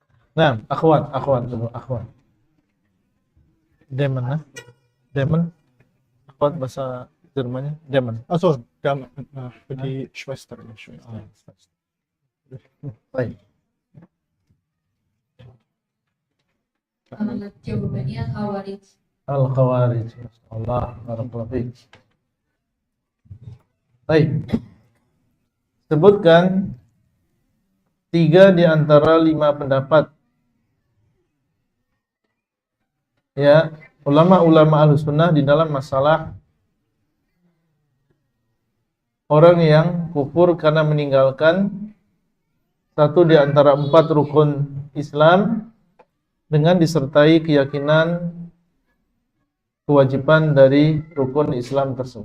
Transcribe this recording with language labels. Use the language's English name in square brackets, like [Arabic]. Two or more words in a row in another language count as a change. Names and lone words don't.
[Indonesian] Nah, akhwat dulu, akhwat. Demon, nah. Demon. Akhwat bahasa Jermannya, Demon. [German] Also, für die Schwester. Ja, Schwester. [Indonesian] Baik. Jawabannya Khawarij. Al-Khawarij. [Arabic] Allah, barakallahu fiik. [Indonesian] Baik. Sebutkan 3 di antara 5 pendapat ya ulama-ulama Ahlussunnah di dalam masalah orang yang kufur karena meninggalkan satu di antara 4 rukun Islam dengan disertai keyakinan kewajiban dari rukun Islam tersebut.